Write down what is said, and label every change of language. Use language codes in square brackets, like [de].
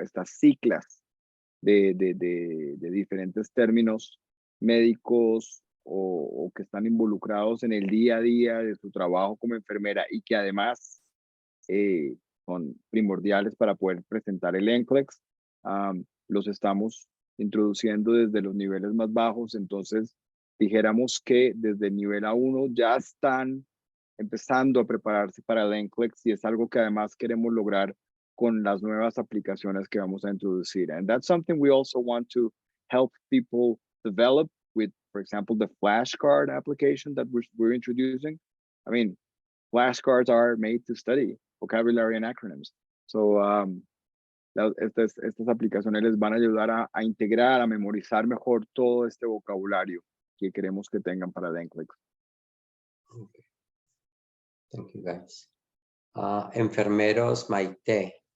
[es] Estas siglas de diferentes términos médicos o que están involucrados en el día a día de su trabajo como enfermera y que además son primordiales para poder presentar el NCLEX, los estamos introduciendo desde los niveles más bajos. Entonces, dijéramos que desde el nivel A1 ya están empezando a prepararse para el NCLEX, y es algo que además queremos lograr con las nuevas aplicaciones que vamos a introducir. [en] And that's something we also want to help people develop with, for example, the flashcard application that we're introducing. I mean, flashcards are made to study vocabulary and acronyms. [es] So estas aplicaciones les van a ayudar a integrar, a memorizar mejor todo este vocabulario que queremos que tengan para el NCLEX. [en] Okay. Thank you, guys. Enfermeros Maite.